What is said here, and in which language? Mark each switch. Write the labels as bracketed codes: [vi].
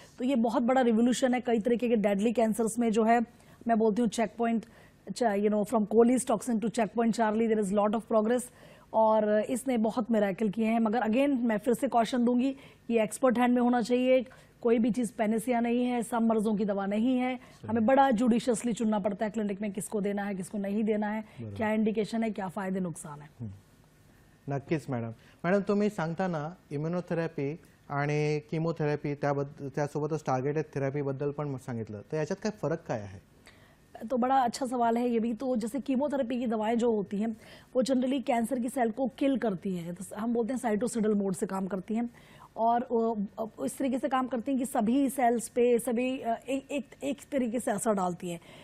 [hi] तो ये बहुत बड़ा रिवोल्यूशन है। कई तरीके के डेडली कैंसर्स में जो है, मैं बोलती हूँ check point, [en] from collies toxin to check point Charlie, there is lot of progress, [hi] और इसने बहुत मिरेकल किए हैं। मगर अगेन मैं फिर से कॉशन दूंगी, ये एक्सपर्ट हैंड में होना चाहिए। कोई भी चीज़ पेनिसिया नहीं है, सब मर्जों की दवा नहीं है। हमें बड़ा जुडिशियसली चुनना पड़ता है क्लिनिक में किसको देना है, किसको नहीं देना है, क्या इंडिकेशन है, क्या फायदे नुकसान है। [mr] नक्कीच मॅडम तुम्ही सांगताना इम्युनोथेरपी आणि किमोथेरपी त्यासोबतच टार्गेटेड थेरपीबद्दल पण सांगितलं, तर याच्यात काय फरक काय आहे? [hi] तो बड़ा अच्छा सवाल है ये भी। तो जैसे कीमोथेरेपी की दवाएं जो होती हैं वो जनरली कैंसर की सेल को किल करती हैं, तो हम बोलते हैं साइटोसिडल मोड से काम करती हैं, और इस तरीके से काम करती हैं कि सभी सेल्स पे सभी एक तरीके से असर डालती हैं।